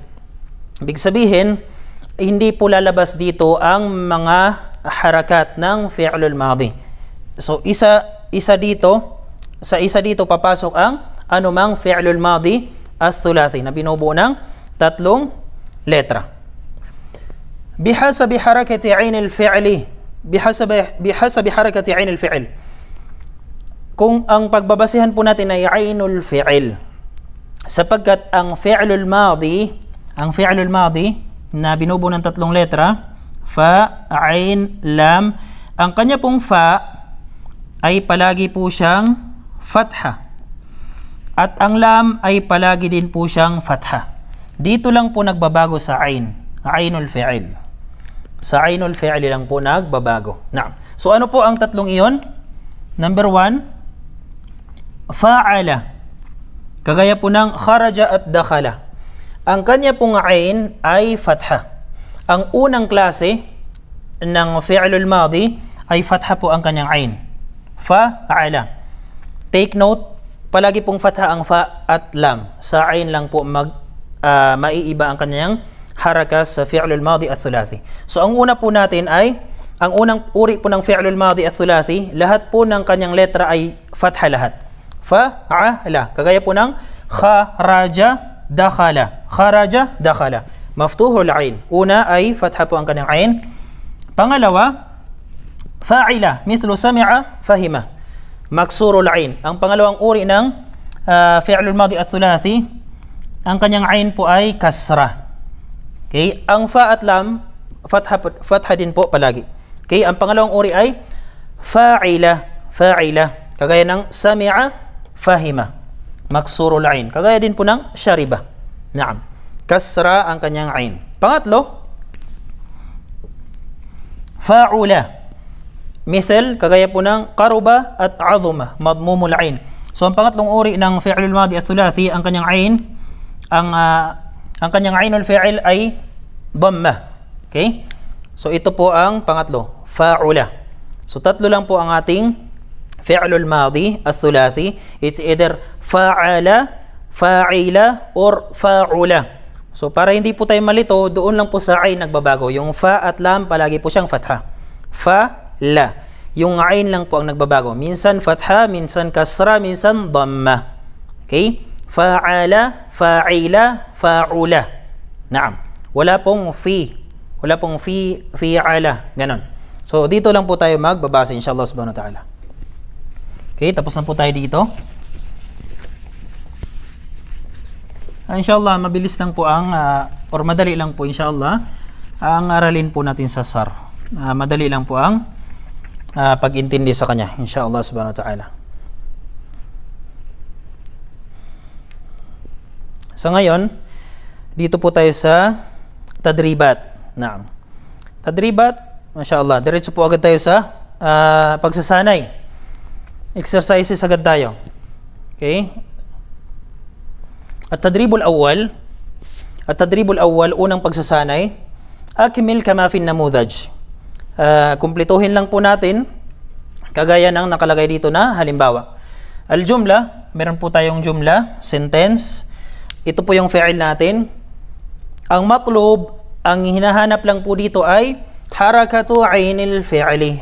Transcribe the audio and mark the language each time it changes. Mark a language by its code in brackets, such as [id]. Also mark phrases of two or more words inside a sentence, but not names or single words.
[tl] Ibig sabihin, hindi po lalabas dito ang mga harakat ng [ar] فعل الماضي. [tl] So isa dito, sa isa dito papasok ang anumang [ar] فعل الماضي الثلاثي [tl] na binubuo ng tatlong letra. [ar] بحسب حركة عين الفعل بحسب حركة عين الفعل. [tl] Kung ang pagbabasehan po natin ay [ar] عين الفعل, [tl] sapagkat ang [ar] فعل الماضي [tl] na binubuo ng tatlong letra, [ar] فاء عين لام, [tl] ang kanya pong fa ay palagi po siyang fatha. At ang lam ay palagi din po siyang fatha. Dito lang po nagbabago sa ain, [ar] عين الفعل. [tl] Sa [ar] عين الفعل [tl] lang po nagbabago. Naam. So ano po ang tatlong iyon? Number 1, fa'ala. Kagaya po ng kharaja at dakhala. Ang kanya pong ain ay fatha. Ang unang klase ng [ar] فعل الماضي [tl] ay fatha po ang kanyang ain. Fa'ala. Take note, palagi pong fatha ang fa at lam. Sa ain lang po maiiba ang kanyang harakas sa [ar] فعل الماضي الثلاثي. [tl] So ang una po natin ay, ang unang uri po ng [ar] فعل الماضي الثلاثي, [tl] lahat po ng kanyang letra ay fatha lahat. Fa'ala. Kagaya po ng [ar] خرج دخل. خرج دخل مفتوح العين. [tl] Una ay fatha po ang kanyang ain. Pangalawa, fa'ila. [ar] مثل سمع فهم مكسور العين. [tl] Ang pangalawang uri ng [ar] فعل الماضي الثلاثي, [tl] ang kanyang ain po ay kasra. Okay? Ang fa at lam, fatha din po palagi. Okay? Ang pangalawang uri ay fa'ila. Fa'ila. Kagaya ng [ar] سمع فهم. مكسور العين. [tl] Kagaya din po ng shariba. Naam. Kasra ang kanyang ain. Pangatlo, fa'ula. Mithal, kagaya po ng qaruba at azuma, [ar] مضموم العين. [tl] So ang pangatlong uri ng [ar] فعل الماضي الثلاثي, [tl] ang kanyang ain, ang kanyang [ar] عين الفعل [tl] ay dhamma. Okay? So ito po ang pangatlo, fa'ula. So tatlo lang po ang ating [ar] فعل الماضي الثلاثي. [en] It's either fa'ala, fa'ila, or fa'ula. [tl] So para hindi po tayo malito, doon lang po sa ain nagbabago. Yung fa at lam palagi po siyang fatha. [ar] فَ لَ. [tl] Yung ain lang po ang nagbabago. Minsan fatha, minsan kasra, minsan dhamma. [ar] Okay? فَعَلَ فَعِلَ فَعُلَ. [tl] Naam. Wala pong fi. Wala pong fi'ala. Ganon. So dito lang po tayo magbabase [ar] إن شاء الله سبحانه وتعالى. [tl] Okay, tapos na po tayo dito. Inshallah, mabilis lang po ang, or madali lang po inshallah, ang aralin po natin sa sarf. Madali lang po ang pag-intindi sa kanya, [ar] إن شاء الله سبحانه وتعالى. [tl] So ngayon, dito po tayo sa tadribat. [ar] نعم تدريبات ما شاء الله, [tl] diretso po agad tayo sa pagsasanay. Exercises agad tayo. Okay? [ar] التدريب الأول, [tl] unang pagsasanay, [ar] أكمل كما في النموذج. [tl] Kumplituhin lang po natin kagaya ng nakalagay dito na halimbawa. Al-jumla, meron po tayong jumla, sentence. Ito po yung fi'il natin. Ang matlub, ang hinahanap lang po dito ay [ar] حركة عين الفعل.